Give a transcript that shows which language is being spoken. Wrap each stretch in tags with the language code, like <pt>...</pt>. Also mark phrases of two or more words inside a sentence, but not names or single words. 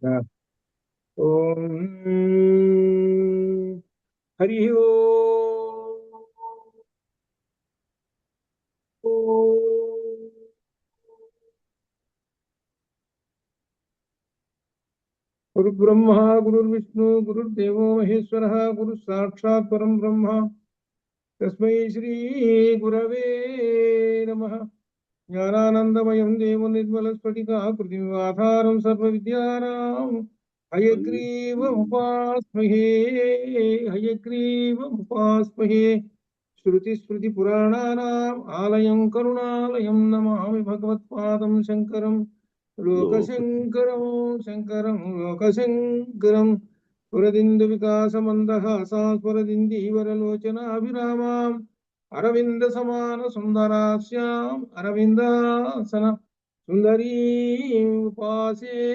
<sa>ఓం హరి గురు బ్రహ్మ గురుర్విష్ణు గురుర్దేవో మహేశ్వర గురు సాక్షాత్ పరం బ్రహ్మ తస్మై శ్రీ గురవే నమః. జ్ఞానానందమయం దేవం నిర్మలస్ఫటికాకృతిమాధారం సర్వవిద్యానాం హయగ్రీవముపాస్మహే. హయగ్రీవముపాస్మహే. श्रुतिस्मृतिपुराणानाम् आलयं करुणालयं नमामि भगवत्पादं शङ्करं लोकशङ्करं स्फुरदिन्दुविकासमन्दहासास्फुरदिन्दीवरलोचनाभिरामाम् अरविन्दसमानसुन्दरास्याम् अरविन्दासन सुन्दरीम् उपासे.</sa>